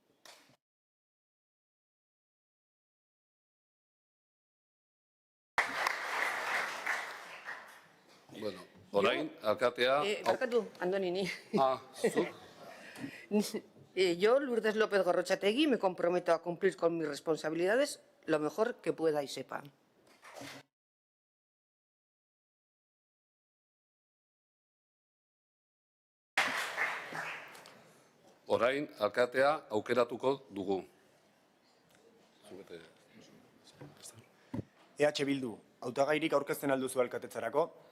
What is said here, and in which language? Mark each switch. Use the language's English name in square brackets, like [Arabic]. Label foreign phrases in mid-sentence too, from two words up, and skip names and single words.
[Basque] Bueno, orain, alkatea... Barkatu, Andoni, ni. Zu? [Spanish] Yo, Lourdes López Gorrochategui, me comprometo a cumplir con mis responsabilidades lo mejor que pueda y sepa. [Basque] Orain, alkatea aukeratuko dugu. EH Bildu, hautagairik aurkezten alduzu alkatetzarako?